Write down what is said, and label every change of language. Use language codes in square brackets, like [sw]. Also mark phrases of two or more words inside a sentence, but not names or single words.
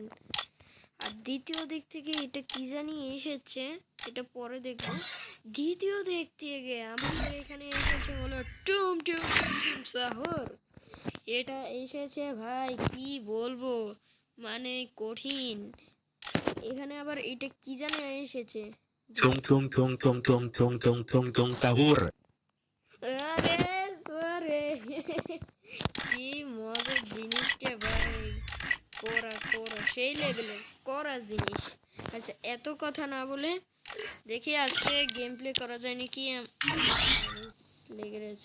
[bn] আর দ্বিতীয় দিক থেকে এটা কি জানি এসেছে, এটা পরে দেখবো। দ্বিতীয় দিক থেকে আমাদের এখানে এসেছে হলো টুম টুম টুম শহর। এটা এসেছে ভাই কি বলবো, মানে কঠিন। এখানে আবার এটা কি জানি এসেছে, Tung tung tung tung tung tung tung tung tung sahur. আরে আরে কি মজার জিনিসটা ভাই, করা করা সেই লেভেলের করা জিনিস। আচ্ছা এত কথা না বলে দেখি আজকে [en] game play [bn] করা যায় নাকি। লেগে রয়েছে।